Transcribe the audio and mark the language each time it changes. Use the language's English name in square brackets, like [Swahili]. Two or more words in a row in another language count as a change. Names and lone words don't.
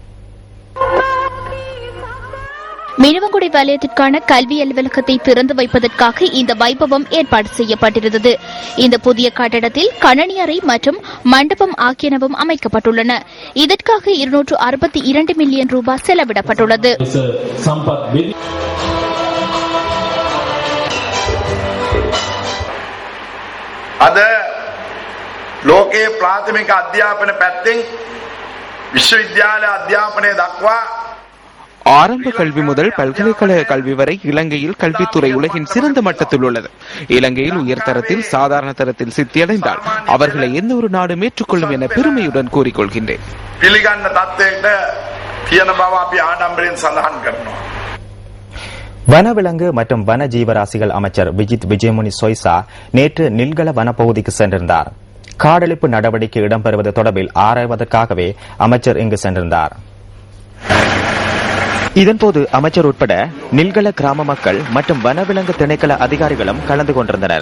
[Tamil] மினுவங்குடி வலயத்திற்கான கல்வி அலுவலகத்தை திறந்து வைப்பதற்காக இந்த வைபவம் ஏற்பாடு செய்யப்பட்டிருந்தது. இந்த புதிய கட்டடத்தில் கணனி அறை மற்றும் மண்டபம் ஆகியனவும் அமைக்கப்பட்டுள்ளன. இதற்காக 262 மில்லியன் ரூபாய் செலவிடப்பட்டுள்ளது. [Sinhala] ලෝකයේ ප්‍රාථමික අධ්‍යාපන පැත්තෙන් විශ්වවිද්‍යාල අධ්‍යාපනය දක්වා [Tamil] ஆரம்ப கல்வி முதல் பல்கலைக்கழக கல்வி வரை இலங்கையில் கல்வித்துறை உலகின் சிறந்த மட்டத்தில் உள்ளது. இலங்கையில் உயர்தரத்தில் சாதாரண தரத்தில் சித்தியடைந்தால் அவர்களை எந்த ஒரு நாடும் ஏற்றுக்கொள்ளும் என பெருமையுடன் கூறிக்கொள்கின்றேன். [Sinhala] පිළිගන්න තත්ත්වයකට තියෙන බව අපි ආඩම්බරෙන් සඳහන් කරනවා. [Tamil] வனவிலங்கு மற்றும் வன ஜீவராசிகள் அமைச்சர் விஜித் விஜயமுனி சொய்சா நேற்று நில்கல வனப்பகுதிக்கு சென்றிருந்தார். காடழிப்பு நடவடிக்கை இடம்பெறுவது தொடர்பில் ஆராய்வதற்காகவே அமைச்சர் இங்கு சென்றிருந்தார். இதன்போது அமைச்சர் உட்பட நில்கல கிராம மக்கள் மற்றும் வனவிலங்கு திணைக்கள அதிகாரிகளும் கலந்து கொண்டிருந்தனர்.